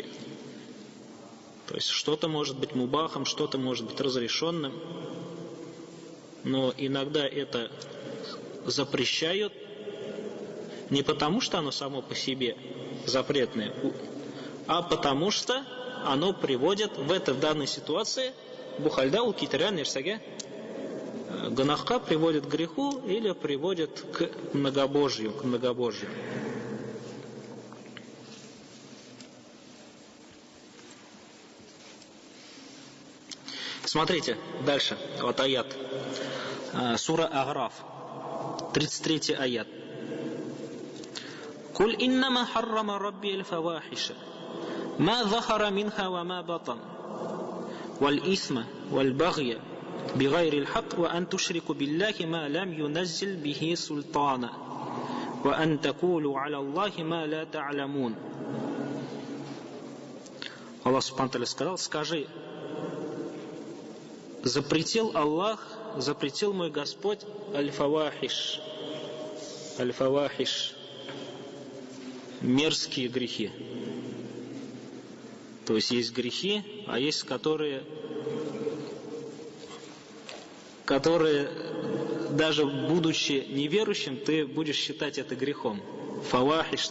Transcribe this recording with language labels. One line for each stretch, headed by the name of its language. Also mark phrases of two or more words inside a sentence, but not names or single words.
Russian: То есть что-то может быть мубахом, что-то может быть разрешенным, но иногда это запрещают не потому, что оно само по себе запретное, а потому что оно приводит в данной ситуации
Kumyk: бухальда у китаря нерсаге гунахка,
Russian: приводит к греху или приводит к многобожию. Смотрите, дальше, вот аят. Сура А'раф, 33 аят.
Arabic: قل إنما حرم ربي الفواحش ما ظهر منها وما بطن والإثم والبغي بغير الحق وأن تشركوا بالله ما لم ينزل به سلطانا وأن تقولوا على الله ما لا تعلمون».
Russian: Аллах
Arabic: سبحانه وتعالى
Russian: сказал: скажи, запретил Аллах, запретил мой Господь аль-фавахиш, мерзкие грехи. То есть есть грехи, а есть которые даже будучи неверующим, ты будешь считать это грехом.